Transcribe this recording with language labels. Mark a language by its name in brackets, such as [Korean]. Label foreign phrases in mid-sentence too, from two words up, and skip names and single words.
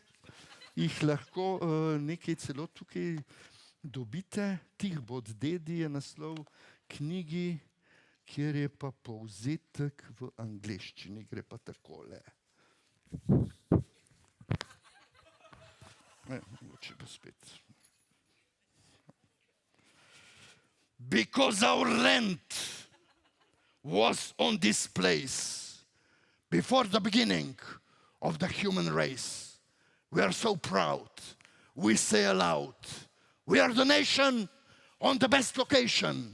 [Slovenian] Jih lahko nekaj celo tukaj dobite. Tih bod dedi je naslov knjigi, kjer je pa povzetek v angleščini. Gre pa takole. Mogoče pa spet. [English] Because our land was on this place before the beginning of the human race. We are so proud. We say aloud, we are the nation on the best location.